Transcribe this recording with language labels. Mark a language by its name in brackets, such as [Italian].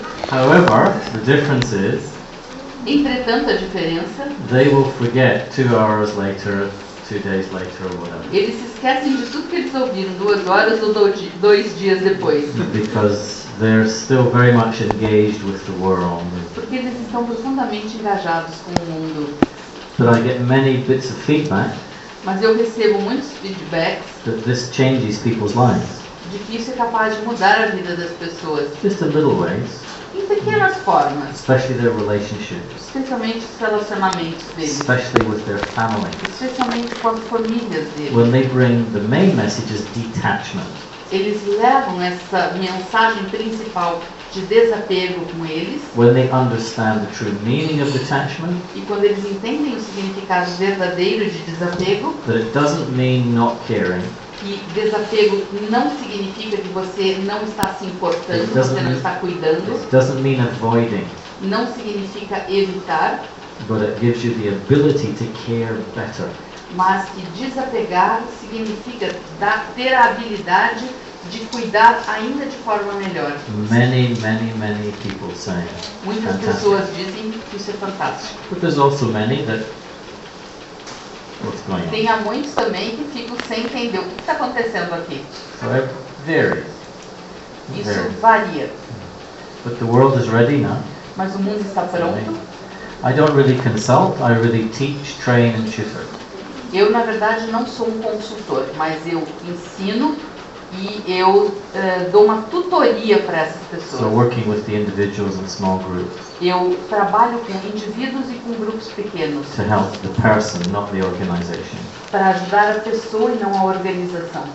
[English] However, the difference is, [Portuguese] entretanto, a diferença, [English] they will forget 2 hours later, 2 days later, or whatever. [Portuguese] Eles se esquecem de tudo que eles ouviram 2 horas ou 2 dias depois. [English] Because they're still very much engaged with the world. [Portuguese] Porque eles estão profundamente engajados com o mundo. [English] But I get many bits of feedback. [Portuguese] Mas eu recebo muitos feedbacks [English] that this changes people's lives. [Portuguese] De que isso é capaz de mudar a vida das pessoas. [English] Just in little ways. [Portuguese] Em pequenas formas. [English] Especially their relationships. [Portuguese] Especialmente os relacionamentos deles. [English] Especially with their family. [Portuguese] Especialmente com as famílias deles. [English] When they bring the main message is detachment. [Portuguese] Eles levam essa mensagem principal de desapego com eles. [English] When they understand the true meaning of detachment. [Portuguese] E quando eles entendem o significado verdadeiro de desapego. [English] That it doesn't mean not caring. [Portuguese] Que desapego não significa que você não está se importando, você não está cuidando. [English] It doesn't mean avoiding. [Portuguese] Não significa evitar. [English] But it gives you the ability to care better. [Portuguese] Mas que desapegar significa ter a habilidade de cuidar ainda de forma melhor. [English] Many people say. [Portuguese] Muitas pessoas dizem que isso é fantástico. [English] But there's also many that. What's going on? [Portuguese] Tem muitos também que ficam sem entender o que está acontecendo aqui. [English] So it varies. [Portuguese] Isso varia. [English] But the world is ready now. [Portuguese] Mas o mundo está pronto. [English] I don't really consult. I really teach, train and tutor. [Portuguese] Eu, na verdade, não sou um consultor, mas eu ensino e eu dou uma tutoria para essas pessoas. [English] So working with the individuals in small groups. [Portuguese] Eu trabalho com indivíduos e com grupos pequenos. [English] To help the person, not the organization. [Portuguese] Para ajudar a pessoa e não a organização.